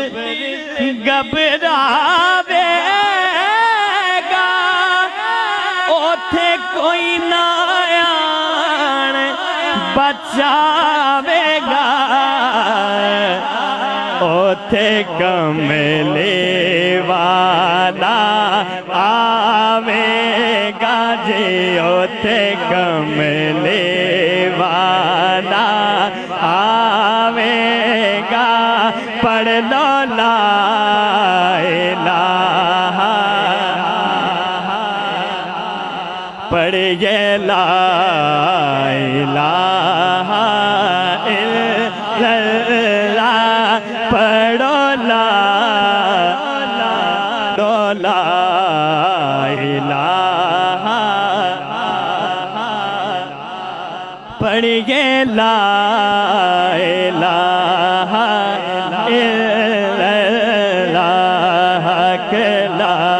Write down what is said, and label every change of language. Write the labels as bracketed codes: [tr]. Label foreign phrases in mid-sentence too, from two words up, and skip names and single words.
[pa] گھبراویگا اوتھے کوئی نہ آن بچاویگا اوتھے کملے والا آویگا جی اوتھے کملے والا آویگا پڑھ لو ला [ar] إله پڑھیے لا إله إلا الله پڑھو لا إله پڑھیے لا إله إلا الله کے لا